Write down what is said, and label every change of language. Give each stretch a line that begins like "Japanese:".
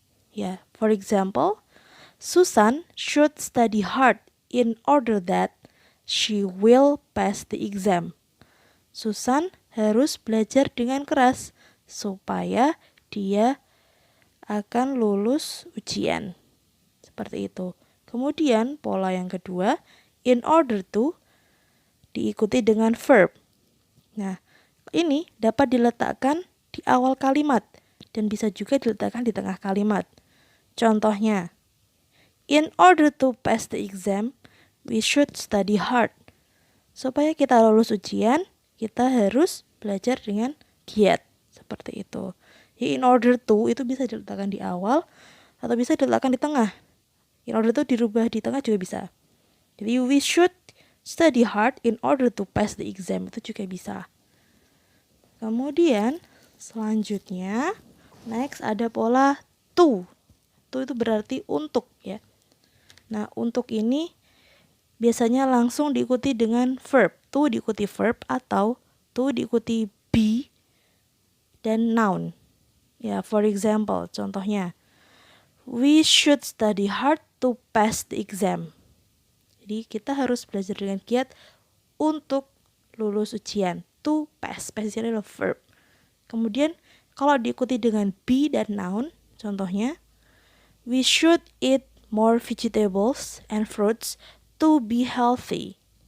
English: Ya, for example, Susan should study hard in order that she will pass the exam.
Indonesian: Susan harus belajar dengan keras supaya dia akan lulus ujian. Seperti itu. Kemudian pola yang kedua, in order to diikuti dengan verb. Nah, ini dapat diletakkan di awal kalimat dan bisa juga diletakkan di tengah kalimat.
English: Contohnya, in order to pass the exam, we should study hard.
Indonesian: Supaya kita lulus ujian, kita harus belajar dengan giat. Seperti itu. In order to itu bisa diletakkan di awal atau bisa diletakkan di tengah.
English: In order to
Indonesian: dirubah di tengah juga bisa. Jadi
English: we should study hard in order to pass the exam,
Indonesian: itu juga bisa. Kemudian selanjutnya next ada pola to. To itu berarti untuk ya. Nah, untuk ini biasanya langsung diikuti dengan verb. To diikuti verb atau to diikuti be dan noun.
English: Ya, for example, contohnya, we should study hard to pass the exam.
Indonesian: Jadi kita harus belajar dengan giat untuk lulus ujian. To pass, pass ini adalah verb. Kemudian kalau diikuti dengan be dan noun, contohnya,
English: we should eat more vegetables and fruits to be healthy.